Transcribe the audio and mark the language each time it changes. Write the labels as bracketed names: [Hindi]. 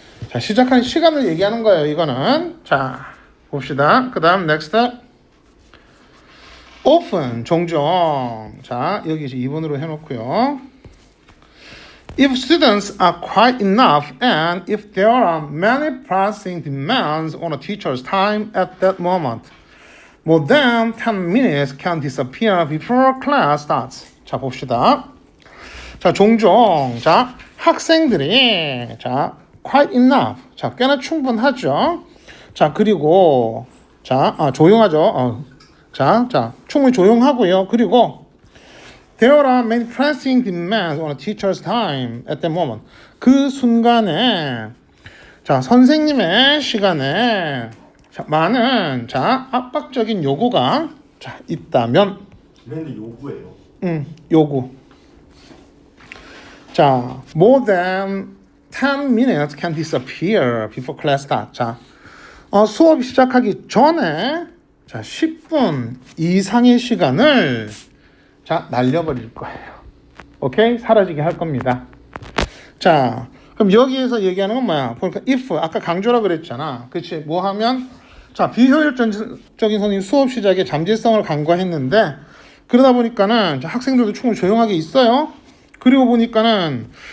[Korean] 자, 시작하는 시간을 얘기하는 거예요. 이거는. 자, 봅시다. 그 다음 next. often 종종. 자, 여기 이제 2번으로 해놓고요. [English] If students are quiet enough and if there are many pressing demands on a teacher's time at that moment, more than 10 minutes can disappear before class starts. [Korean] 자, 봅시다. 자, 종종. 자, 학생들이 자, [English] quiet enough. [Korean] 자, 꽤나 충분하죠. 자, 그리고 자, 조용하죠. 자, 충분히 조용하고요. 그리고 [English] there are many pressing demands on a teacher's time at that moment. [Korean] 그 순간에 자, 선생님의 시간에 자, 많은 자, 압박적인 요구가 자, 있다면 근데 요구예요. 요구. [English] 자, more than 10 minutes can disappear before class starts. [Korean] 자, 수업 시작하기 전에 자, 10분 이상의 시간을 자, 날려버릴 거예요. 오케이? 사라지게 할 겁니다. 자, 그럼 여기에서 얘기하는 건 뭐야? 보니까 if 아까 강조라 그랬잖아. 그치? 뭐 하면 자, 비효율적인 선생님 수업 시작에 잠재성을 간과했는데 그러다 보니까는 자, 학생들도 충분히 조용하게 있어요. 그리고 보니까는